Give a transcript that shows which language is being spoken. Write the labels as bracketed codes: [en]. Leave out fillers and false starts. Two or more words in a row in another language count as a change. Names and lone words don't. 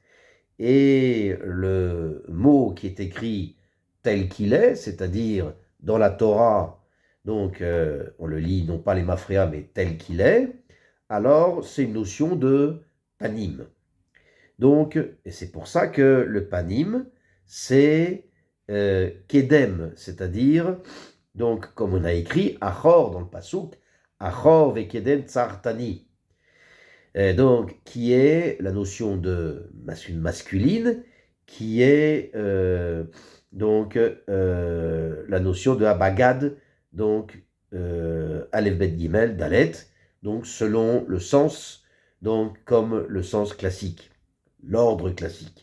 [fr] Et le mot qui est écrit tel qu'il est, c'est-à-dire dans la Torah, donc on le lit non pas les mafréa, mais tel qu'il est, alors c'est une notion de panim. Donc, et c'est pour ça que le panim, c'est kedem, c'est-à-dire, donc comme on a écrit, achor dans le pasuk, [he] אחור וקדם צרתני, [fr] donc qui est la notion de masculine, qui est la notion de abagad, donc [he] אלף בית גימל, דלת, [fr] donc selon le sens, donc comme le sens classique, l'ordre classique.